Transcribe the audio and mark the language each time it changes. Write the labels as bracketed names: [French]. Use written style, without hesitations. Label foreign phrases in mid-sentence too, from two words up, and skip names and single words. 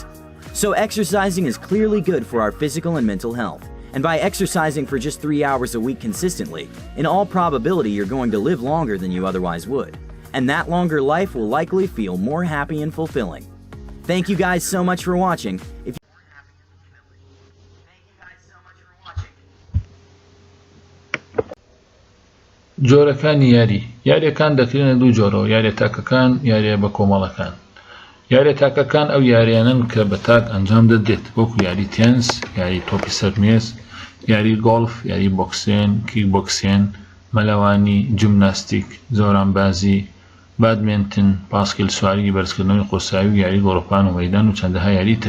[English] So exercising is clearly good for our physical and mental health, and by exercising for just 3 hours a week consistently, in all probability you're going to live longer than you otherwise would, and that longer life will likely feel more happy and fulfilling. Thank you guys so much for watching. [Central Kurdish] جۆرەکانی یاریەکان دەکرێنە دوو جۆرەوە: یاریە تاکەکان، یاریە بە کۆمەڵەکان. یاریە تاکەکان ئەو یاریانن کە بە تاک ئەنجام دەدرێت، وەکو یاری تێنس، یاری تۆپی سەرمێز، یاری گۆڵف، یاری بۆکسین، کیک بۆکسین، مەلەوانی، جیمناستیک، زۆرانبازی، بادمێنتن، پاسکیل سواری، بەرزکردنەوەی قۆساوی، یاری گۆڕەپان و مەیدان و چەندەها یاری تر.